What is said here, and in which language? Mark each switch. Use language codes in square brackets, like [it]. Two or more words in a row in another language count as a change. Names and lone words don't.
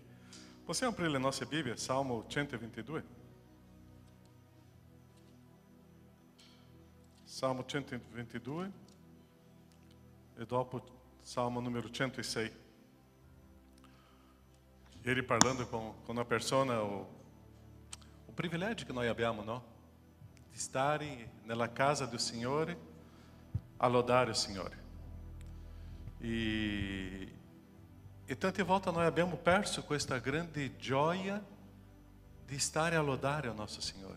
[it] Possiamo aprire le nostre Bibbie, Salmo 122. Salmo 122 e dopo Salmo número 106. Ieri parlando con una persona, [pt] o privilégio que nós abbiamo, no? [it] Di stare nella casa del Signore a lodare il Signore. E tante volte noi abbiamo perso questa grande gioia di stare a lodare il nostro Signore.